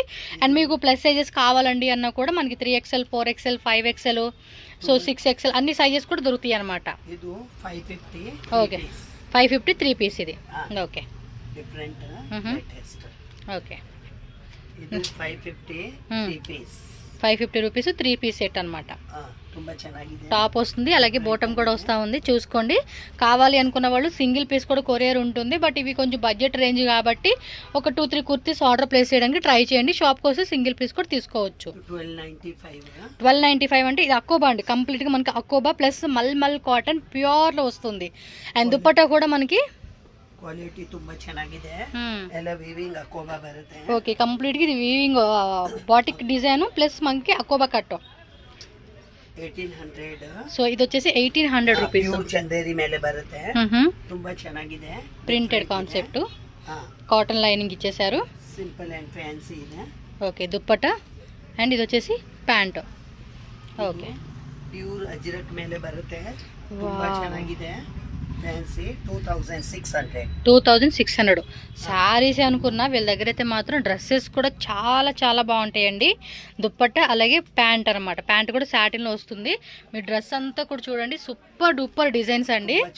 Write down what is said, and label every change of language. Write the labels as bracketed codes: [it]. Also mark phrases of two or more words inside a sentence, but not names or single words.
[te] అండ్ మీకు [en] plus sizes [te] కావాలండి అన్నా కూడా మనకి 3XL 4XL 5XL సో 6XL అన్ని సైజెస్ కూడా దొరుకుతాయి అనమాట. ఓకే, 550 3 పీస్ ఇది. ఓకే, [en] different latest. [te] ఓకే, ఇది 550 3 పీస్. 550 రూపీస్ 3 [en] piece set [te] అనమాట. [kn] ತುಂಬಾ ಚೆನ್ನಾಗಿದೆ. [te] టాప్ వస్తుంది, అలాగే బాటమ్ కూడా వస్తూ ఉంది. చూసుకోండి, కావాలి అనుకున్న వాళ్ళు [en] single piece [te] కూడా కొరియర్ ఉంటుంది. బట్ ఇవి కొంచెం [en] budget range [te] కాబట్టి ఒక 2-3 కుర్తీస్ [en] order place [te] చేయడానికి ట్రై చేయండి. షాప్కి వస్తే [en] single piece [te] కూడా తీసుకోవచ్చు. 1295 అంటే ఇది అకోబా అండి, కంప్లీట్గా మనకి అకోబా ప్లస్ మల్మల్ కాటన్ ప్యూర్లో వస్తుంది. అండ్ దుప్పట్టా కూడా మనకి [kn] ಕ್ವಾಲಿಟಿ ತುಂಬಾ ಚೆನ್ನಾಗಿದೆ. ಎಲ್ಲ ವೀವಿಂಗ್ ಅಕೋಬಾ ಬರುತ್ತೆ. [te] ఓకే, కంప్లీట్గా ఇది [en] weaving batik design plus [te] మనకి అకోబా కట్. 1800. సో ఇది వచ్చేసి 1800 రూపీస్. [kn] చందేరి ಮೇಲೆ ಬರುತ್ತೆ. ತುಂಬಾ ಚೆನ್ನಾಗಿದೆ. [en] printed concept, cotton lining [te] ఇచ్చేసారు. [en] simple and fancy ಇದೆ. [te] ఓకే, దుప్పట్టా అండ్ ఇది వచ్చేసి ప్యాంట్. ఓకే, [kn] ప్యూర్ అజ్రక్ ಮೇಲೆ ಬರುತ್ತೆ. ತುಂಬಾ ಚೆನ್ನಾಗಿದೆ. [te] ఫ్యాన్సీ 2600. శారీస్ అనుకున్నా వీళ్ళ దగ్గర అయితే మాత్రం డ్రెస్సెస్ కూడా చాలా చాలా బాగుంటాయండి. దుప్పట్టా అలాగే ప్యాంట్ అనమాట. ప్యాంట్ కూడా సాటిన్లో వస్తుంది. మీ డ్రెస్ అంతా కూడా చూడండి, [en] super duper designs [te] అండి.